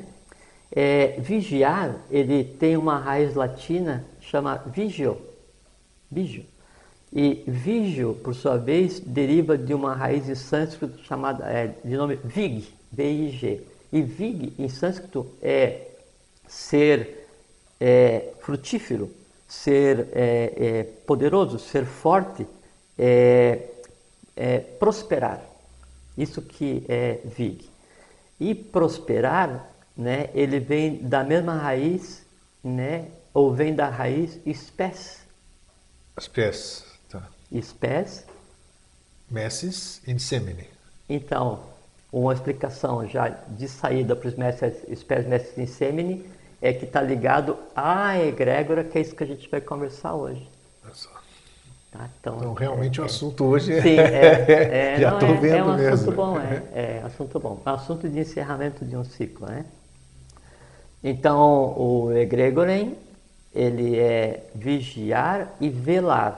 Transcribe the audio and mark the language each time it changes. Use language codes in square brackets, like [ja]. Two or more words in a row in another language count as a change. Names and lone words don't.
[pt] Vigiar, ele tem uma raiz latina, chama vigio, e vigio, por sua vez, deriva de uma raiz em sânscrito chamada, de nome vig, V-I-G, e vig, em sânscrito, é ser frutífero. ser poderoso, ser forte, prosperar. Isso que é vig. E prosperar, né, ele vem da mesma raiz, né, ou vem da raiz spes. Spes, tá. Spes. [la] Messis in semine. [pt] Então, uma explicação já de saída para os [la] spes messis in semine [pt] é que está ligado à egrégora, que é isso que a gente vai conversar hoje. Olha só. Tá? Então, realmente o assunto hoje sim, já estou vendo um mesmo. assunto bom, assunto bom. É um assunto de encerramento de um ciclo, né? Então, o egregorem, ele é vigiar e velar.